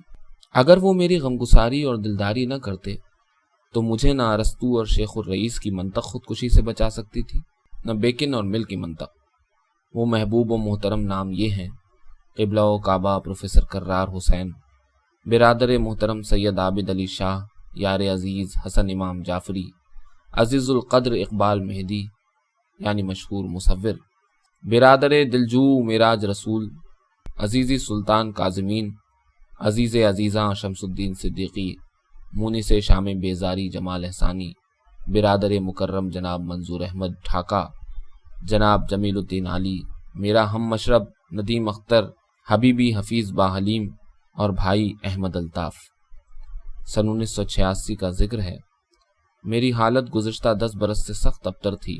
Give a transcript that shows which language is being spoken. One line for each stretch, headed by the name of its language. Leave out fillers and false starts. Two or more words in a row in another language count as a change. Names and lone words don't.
Urdu: اگر وہ میری غمگساری اور دلداری نہ کرتے تو مجھے نہ ارسطو اور شیخ الرئیس کی منطق خودکشی سے بچا سکتی تھی، نہ بیکن اور مل کی منطق۔ وہ محبوب و محترم نام یہ ہیں: قبلہ و کعبہ پروفیسر کرار حسین، برادر محترم سید عابد علی شاہ، یار عزیز حسن امام جعفری، عزیز القدر اقبال مہدی یعنی مشہور مصور، برادر دلجو معراج رسول، عزیزی سلطان کاظمین، عزیز عزیزاں شمس الدین صدیقی، مونس شام بیزاری جمال احسانی، برادر مکرم جناب منظور احمد ڈھاکہ، جناب جمیل الدین علی، میرا ہم مشرب ندیم اختر، حبیبی حفیظ با حلیم اور بھائی احمد الطاف۔ سن 1986 کا ذکر ہے۔ میری حالت گزشتہ 10 برس سے سخت ابتر تھی۔